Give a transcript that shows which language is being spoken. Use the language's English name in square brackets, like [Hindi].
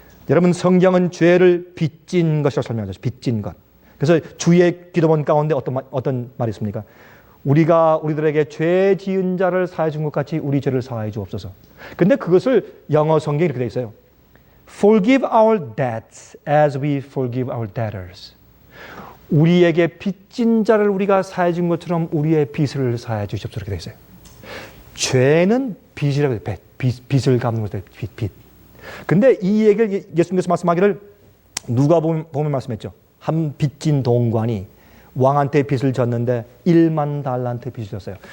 [Korean] 여러분, 성경은 죄를 빚진 것이라고 설명하죠. 빚진 것. 그래서 주의 기도문 가운데 어떤 말이 있습니까? 우리가 우리들에게 죄 지은 자를 사하여 준 것 같이 우리 죄를 사하여 주옵소서. 근데 그것을 영어 성경에 이렇게 되어 있어요. [English] Forgive our debts as we forgive our debtors. [Korean] 우리에게 빚진 자를 우리가 사하여 준 것처럼 우리의 빚을 사하여 주십시오. 이렇게 되어 있어요. 죄는 빚이라고 해요. 빚을 갚는 것을 빚. 근데 이 얘기를 예수님께서 말씀하기를 누가 보면 말씀했죠. 한 빚진 동관이 왕한테 빚을 졌는데 1만 달란트 빚을 졌어요.